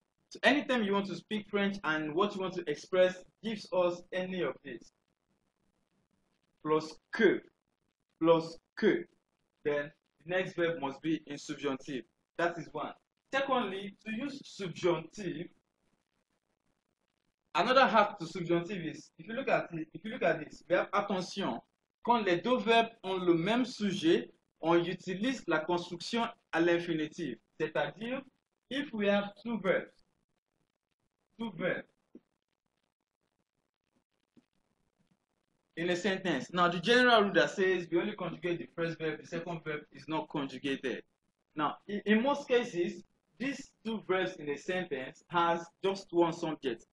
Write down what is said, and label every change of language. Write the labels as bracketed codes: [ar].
[en] So anytime you want to speak French and what you want to express gives us any of this, [fr] plus que, [en] then the next verb must be in subjunctive. That is one. Secondly, to use subjunctive, another half to subjunctive is, if you look at this, we have attention. [fr] Quand les deux verbes ont le même sujet, on utilise la construction à l'infinitif. C'est-à-dire, [en] if we have two verbs in a sentence. Now, the general rule that says we only conjugate the first verb, the second verb is not conjugated. Now, in most cases, these two verbs in a sentence has just one subject.